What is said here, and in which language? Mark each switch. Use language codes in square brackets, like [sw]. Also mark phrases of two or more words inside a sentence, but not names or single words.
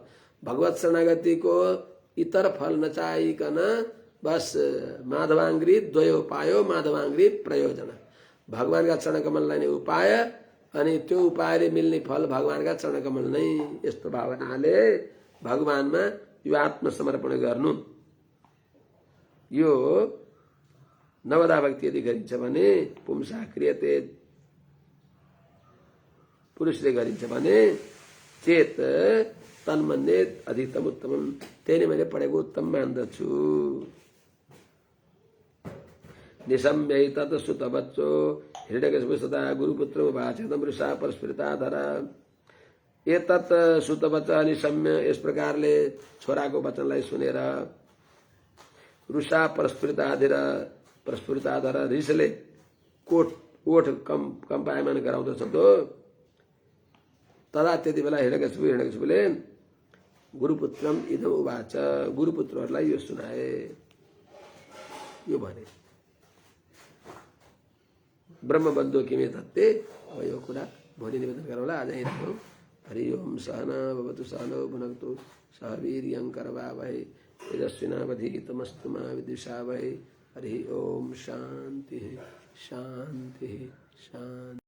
[ne] भगवत शरणागतिको इतर फल नचाहिकन बस [sa] माधवाङ्ग्री द्वयो पायो माधवाङ्ग्री प्रयोजन। [ne] भगवानका चरणकमललाई नै उपाय अनि त्यो उपायले मिल्ने फल भगवानका चरणकमल नै। यस्तो भावनाले भगवानमा यो आत्मसमर्पण गर्नु। यो नवदा भक्ति यदि गरिन्छ भने [sa] पुंसा क्रियते [ne] पुरुषले गरिन्छ भने चेत [sa] तन्मन्ये अधिकतम उत्तमम, [ne] त्यही नै मैले पढेको उत्तम मान्दछु। [sa] निशम्यै तत् सुतबच्चो हिरण्यकशिपु सदा गुरुपुत्र उवाचेदं वृषा परस्फुरिताधर। एतत् सुतबच्च निशम्य [ne] यस प्रकारले छोराको वचनलाई सुनेर [sa] रुषा परस्फुरिताधर [ne] रिसले ओठ कम्पायमान गराउँदछ तो तदा त्यति बेला हिरण्यकशिपुले [sa] गुरुपुत्रम इदम उवाच, [ne] गुरुपुत्रहरूलाई यो सुनाए, यो भने [sa] ब्रह्मबन्धु किमे तत्ते। [ne] अब यो कुरा भोलि निवेदन गरौँला, आज यहीँ राखौँ। [sa] हरि ओम सहना भवतु सहनौ भुनक्तु सह वीर्यं करवावहै तेजस्विनावधीतमस्तु मा विद्विषावहै। हरि ओम शान्ति शान्ति शान्ति।